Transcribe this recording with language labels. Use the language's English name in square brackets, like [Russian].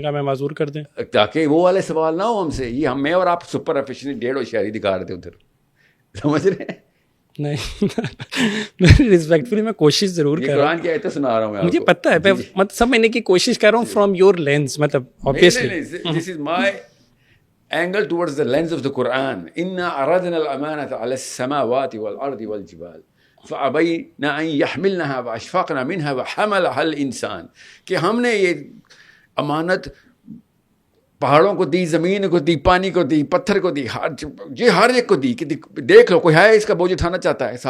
[Urdu] کہا میں معذور کر دیں تاکہ وہ والے سوال نہ ہو ہم سے. یہ میں اور آپ سپر ایفیشینٹ 1.5 ہوشیاری دکھا رہے تھے ادھر, سمجھ رہے ہیں؟ نہیں ریسپیکٹفلی میں کوشش ضرور کر رہا ہوں, قرآن کی آیتیں سنا رہا ہوں میں, مجھے پتہ ہے, میں سمجھنے کی کوشش کر رہا ہوں [English] from your lens, [Urdu] مطلب obviously [English] this is my angle towards the lens of the Quran. [Arabic] إِنَّا أَرَدْنَا الْأَمَانَةَ عَلَى السَّمَاوَاتِ وَالْأَرْضِ وَالْجِبَالِ فَأَبَيْنَ أَن يَحْمِلْنَهَا وَأَشْفَقْنَ مِنْهَا وَحَمَلَهَا الْإِنسَانُ, [Urdu] کہ ہم نے یہ امانت پہاڑوں کو دی, زمین کو دی, پانی کو دی, پتھر کو دی, ہر ایک کو دی کہ دیکھ لو کوئی ہے اس کا بوجھ اٹھانا چاہتا ہے.